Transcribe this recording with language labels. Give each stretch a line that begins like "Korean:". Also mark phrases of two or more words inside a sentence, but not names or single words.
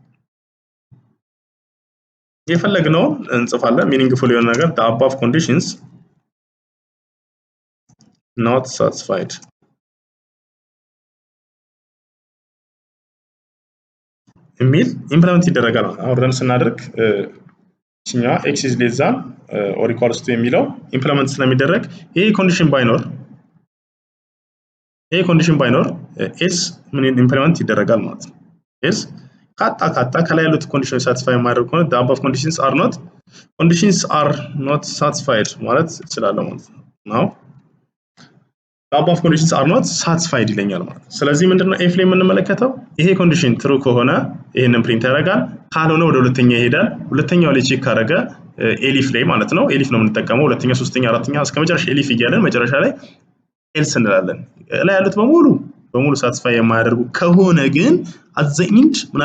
Amharic: የፈለግነው እንጽፋለን ሚኒንግፉል የሆነ ነገር
English: the above conditions not satisfied
Amharic: የሚል ኢምፕሊመንት ይደረጋል። አሁን ረን ስናደርግ እቺኛው
English: x is less than or equals to
Amharic: የሚለው ኢምፕሊመንት ስለሚደረግ ይሄ ኮንዲሽን ባይኖር ኤልስ ምን ኢምፕሊመንት ይደረጋል ማለት ነው። ኤልስ ካጣ ከላይ ያሉት ኮንዲሽኖች ሳቲስፋይ ማድረግ ከሆነ
English: the above conditions are not satisfied
Amharic: ማለት እችላለሁ ማለት ነው።
English: now the above conditions are not satisfied
Amharic: ይለኛል ማለት ነው። ስለዚህ ምንድነው ኤፍ ላይ የምንመለከተው ይሄ
English: condition true
Amharic: ከሆነ ይሄንን ፕሪንት ያደርጋል ካልሆነ ወደ ሁለተኛው ይሄዳል። ሁለተኛው ላይ ቼክ ካደረገ ኤሊፍ ላይ ማለት ነው ኤሊፍ ነው የምንጠቀመው ሁለተኛ ሶስተኛ አራተኛ እስከ መጨረሻ ኤሊፍ እያለን መጨረሻ ላይ ኤልስ እንላለን። ላይ ያሉት በሙሉ ሳቲስፋይ የማያደርጉ ከሆነ ግን አዘኢንድ ምን